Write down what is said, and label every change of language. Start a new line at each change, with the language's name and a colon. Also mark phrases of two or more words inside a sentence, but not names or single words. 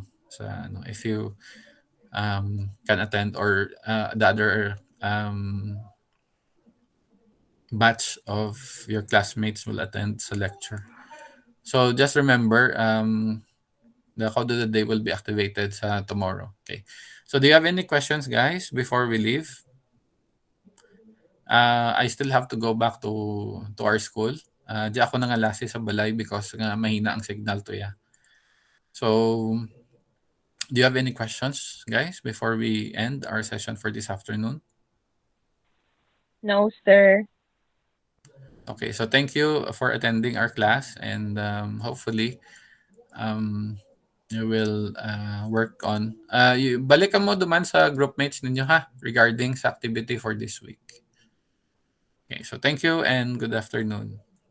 English: So if you can attend or the other batch of your classmates will attend the lecture. So just remember, the code of the day will be activated tomorrow. Okay. So do you have any questions, guys, before we leave? I still have to go back to our school.
Hiligaynon: Di ako nangalasi sa balay because nga mahina ang signal to ya.
English: So do you have any questions, guys, before we end our session for this afternoon? No, sir. Okay, so thank you for attending our class, and hopefully you will work on
Hiligaynon: balikan mo duman sa groupmates ninyo ha
English: regarding sa activity for this week. Okay, so thank you and good afternoon.